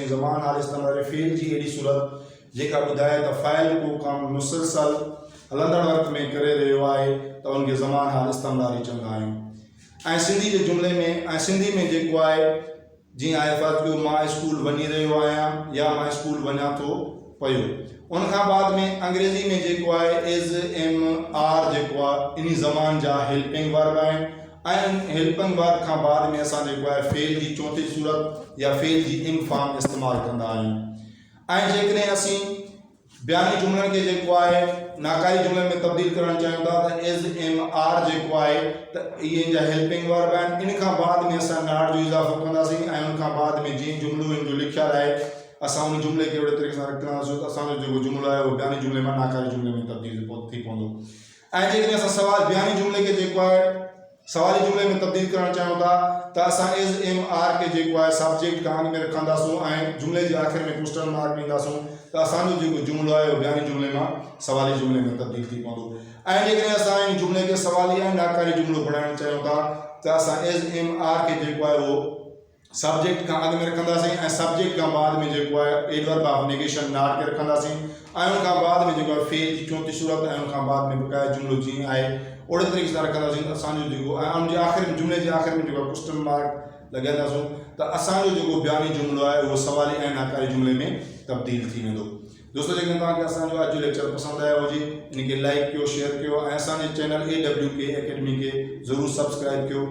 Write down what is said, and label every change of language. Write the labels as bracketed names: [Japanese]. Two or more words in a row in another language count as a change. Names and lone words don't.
[Sindhi] ज़मान हाल इस्तमरारी फ़ेल जी अहिड़ी सूरत जेका ॿुधाए त फ़ाइल को कमु मुसलसल हलंदड़ वक़्त में करे रहियो आहे त उनखे ज़मान हाल इस्तमरारी चवंदा आहियूं। ऐं सिंधी जे जुमिले में ऐं सिंधी में जेको आहे जीअं आहे फ़र्ज़ु कयो मां स्कूल वञी रहियो आहियां या मां स्कूल वञा थो पियो। उन खां बाद में अंग्रेज़ी में जेको आहे [English] is am are [Sindhi] जेको आहे इन ज़मान जा [English] helping verb [Sindhi] आहिनि ऐं [English] helping verb [Sindhi] खां बाद में असां जेको आहे फेल जी चौथी सूरत या फेल जी इन फॉर्म इस्तेमालु कंदा आहियूं। ऐं जेकॾहिं असीं बयानी जुमलनि खे जेको आहे नाकारी जुमलनि में तब्दील करणु चाहियूं था त [English] is am are [Sindhi] जेको आहे त इहे जा [English] helping verb [Sindhi] आहिनि। इन खां बाद में असां नाट जो इज़ाफ़ो कंदासीं ऐं उन खां बाद में जीअं जुमिलो इन जो लिखियलु आहे असां उन जुमिले खे अहिड़े तरीक़े सां रखंदासीं त असांजो जेको जुमिलो आहे उहो बयानी जुमिले मां नाकारी जुमिले में तब्दील थी पवंदो। ऐं जेकॾहिं असां सवाल बयानी जुमिले खे जेको आहे सवाली जुमिले में तब्दील करणु चाहियूं था त असां [English] is am are [Sindhi] के जेको आहे सब्जेक्ट खां अॻु में रखंदासीं ऐं जुमिले जे आख़िर में [English] question mark [Sindhi] ॾींदासीं त असांजो जेको जुमिलो आहे उहो बयानी जुमिले मां सवाली जुमिले में तब्दील थी पवंदो। ऐं जेकॾहिं असां इन जुमिले खे सवाली ऐं नाकारी जुमिलो बणाइणु चाहियूं था त असां [English] is am are [Sindhi] के जेको आहे उहो सब्जेक्ट खां अॻु में रखंदासीं ऐं सब्जेक्ट खां बाद में जेको आहे [English] adverb of negation not [Sindhi] के रखंदासीं ऐं उन खां बाद में जेको आहे फेल जी चौथी सूरत ऐं उन खां बाद में बक़ाया जुमिलो जीअं आहे ओड़े तरीक़े सां रखंदासीं त असांजो जेको ऐं उन जे आख़िर में जुमिले जे आख़िर में जेको आहे [English] question mark [Sindhi] लॻाईंदासीं त असांजो जेको बयानी जुमिलो आहे उहो सवाली ऐं नाकारी जुमिले में तब्दील थी वेंदो। दोस्तों जेकॾहिं तव्हांखे असांजो अॼु जो लेक्चर पसंदि आयो हुजे इनखे लाइक कयो शेयर कयो ऐं असांजे चैनल AWK अकेडमी खे ज़रूरु सब्सक्राइब कयो।